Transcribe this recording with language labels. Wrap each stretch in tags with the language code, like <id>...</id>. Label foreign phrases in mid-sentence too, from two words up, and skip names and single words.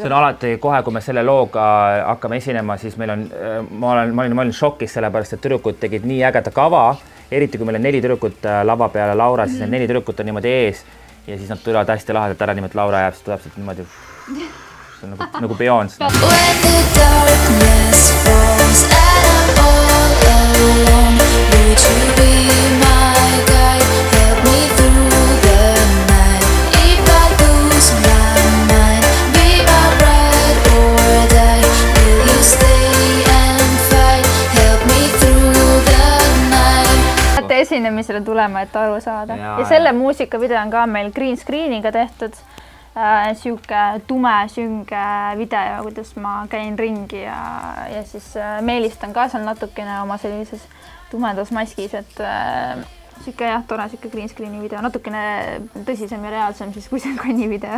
<et>See on alati kohe, kui me selle looga hakkame esinema, siis meil on, ma olin šokis sellepärast, et tüdrukud tegid nii ägeda kava, eriti kui meil on 4 tüdrukut lava peale Laura, siis need 4 tüdrukut on niimoodi ees. Ja siis nad tulevad hästi lahedalt ära niimoodi Laura jääb, siis tuleb sealt niimoodi see on nagu Beyoncé.</et> <en>When the darkness falls and I'm all alone, would you be my guide, help me through the night. If I lose my mind, be my ride or die. Will you stay and fight, help me through the night.</en> <et>Esinemisele tulema, et aru saada. Ja selle muusikavideo on ka meil</et> <en>green screeniga</en> <et>tehtud. Siuke tume, sünge video, kuidas ma käin ringi ja siis meelistan ka seal natukene oma sellises tumedas maskis, et siuke tore siuke</et> <en>green screeni</en> <et>video, natukene tõsisem ja reaalsem siis kui see kanni video.</et>